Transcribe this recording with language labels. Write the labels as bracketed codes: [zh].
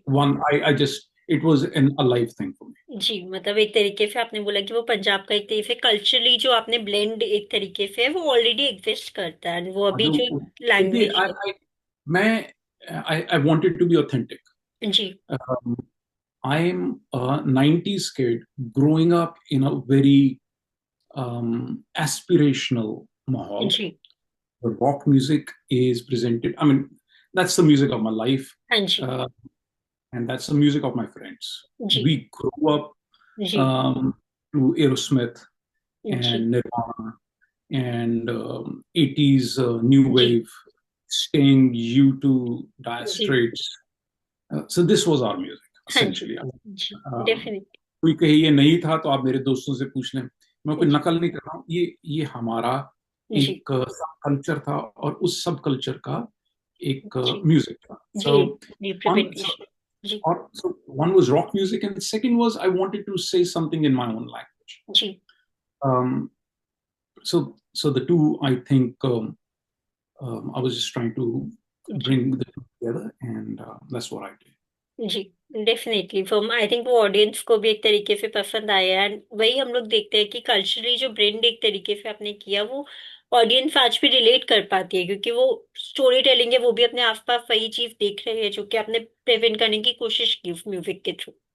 [en] One I just it was an alive thing for me. [hi] जी मतलब एक तरीके से आपने बोला कि वो पंजाब का एक तरीके से कल्चरली जो आपने ब्लेंड एक तरीके से है वो ऑलरेडी एग्जिस्ट करता है वो अभी जो जो देखिए लैंग्वेज है। [en] मैं I wanted to be authentic. [hi] Ji [en] I am a 90s kid growing up in a very aspirational mahal. [hi] Ji [en] The rock music is presented. I mean, that's the music of my life, [hi] हाँ जी [en] uh, and that's the music of my friends. [hi] Ji [en] We grew up [hi] ji [en] to Aerosmith [hi] ji [en] and Nirvana and 80s new [hi] ji [en] wave, Sting, U2, Dire [hi] ji [en] Straits. So this was our music [hi] हाँ जी [en] essentially. [hi] जी Um, [en] definite [hi] कोई कहे ये नहीं था तो आप मेरे दोस्तों से पूछ लें, मैं कोई जी नकल नहीं कर रहा हूँ, ये हमारा जी एक सब कल्चर था और उस सब कल्चर का एक जी म्यूजिक था। जी [en] So one representation जी और so one was rock music and the second was I wanted to say something in my own language. [hi] Ji [en] um, so the two I think I was just trying to [hi] ji [en] bring the two together and that's what I did. [hi] Ji [en] definitely from I think [hi] वो audience को भी एक तरीके से पसंद आया and वही हम लोग देखते हैं कि कल्चरली जो ब्रेंड एक तरीके से आपने किया वो ऑडियंस आज भी रिलेट कर पाती है क्योंकि वो स्टोरी टेलिंग है वो भी अपने आसपास वही चीज देख रहे हैं जो कि आपने प्रेजेंट करने की कोशिश की उस म्यूजिक के थ्रू।